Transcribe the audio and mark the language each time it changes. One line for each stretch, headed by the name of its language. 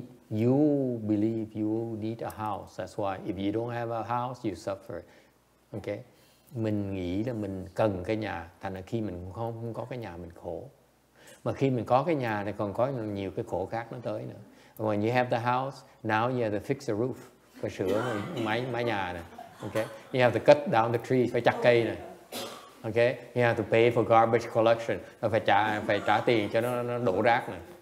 English: You believe you need a house. That's why if you don't have a house, you suffer. Okay?
Vietnamese: Mình nghĩ là mình cần cái nhà, thành ra khi mình không có cái nhà mình khổ. Mà khi mình có cái nhà thì còn có nhiều cái khổ khác nó tới nữa.
English: When you have the house, now you have to fix the roof.
Vietnamese: Phải sửa mái nhà này. Okay?
English: You have to cut down the trees,
Vietnamese: phải chặt cây này.
English: Okay? You have to pay for garbage collection.
Vietnamese: Phải trả tiền cho nó đổ rác này.